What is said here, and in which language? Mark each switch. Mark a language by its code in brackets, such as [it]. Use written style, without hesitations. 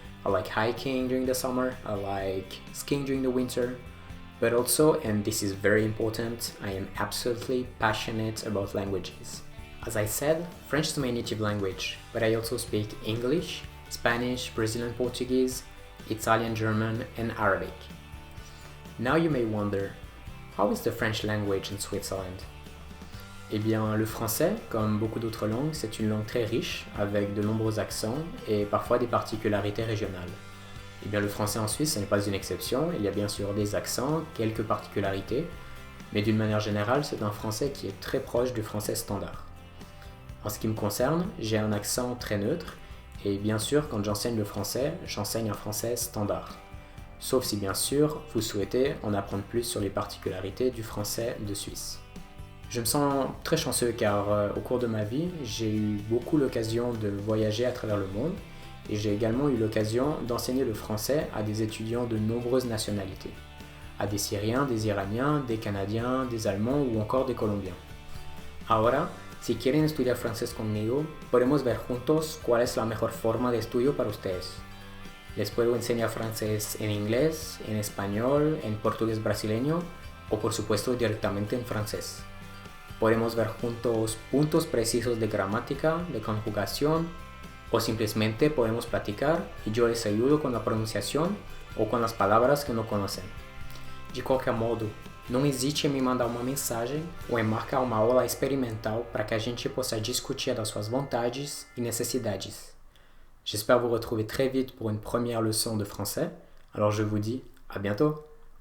[en] I like hiking during the summer, I like skiing during the winter, but also, and this is very important, I am absolutely passionate about languages. As I said, French is my native language, but I also speak English, Spanish, Brazilian Portuguese, Italian, German, and Arabic. Now you may wonder, how is the French language in Switzerland? [fr] Eh bien, le français, comme beaucoup d'autres langues, c'est une langue très riche, avec de nombreux accents et parfois des particularités régionales. Eh bien, le français en Suisse, ce n'est pas une exception, il y a bien sûr des accents, quelques particularités, mais d'une manière générale, c'est un français qui est très proche du français standard. En ce qui me concerne, j'ai un accent très neutre, et bien sûr, quand j'enseigne le français, j'enseigne un français standard. Sauf si bien sûr, vous souhaitez en apprendre plus sur les particularités du français de Suisse. Je me sens très chanceux car au cours de ma vie, j'ai eu beaucoup l'occasion de voyager à travers le monde et j'ai également eu l'occasion d'enseigner le français à des étudiants de nombreuses nationalités, à des Syriens, des Iraniens, des Canadiens, des Allemands ou encore des Colombiens. [es] Ahora, si quieren estudiar francés conmigo, podemos ver juntos cuál es la mejor forma de estudio para ustedes. Les puedo enseñar francés en inglés, en español, en portugués brasileño o por supuesto directamente en francés. Podemos ver juntos puntos precisos de gramática, de conjugación, o simplesmente podemos platicar y yo les ayudo con la [pt] pronunciação ou com as palavras que não conhecem. De qualquer modo, não hesite em me mandar uma mensagem ou em marcar uma aula experimental para que a gente possa discutir das suas vontades e necessidades. [fr] J'espère vous retrouver très vite pour une première leçon de français, alors je vous dis à bientôt!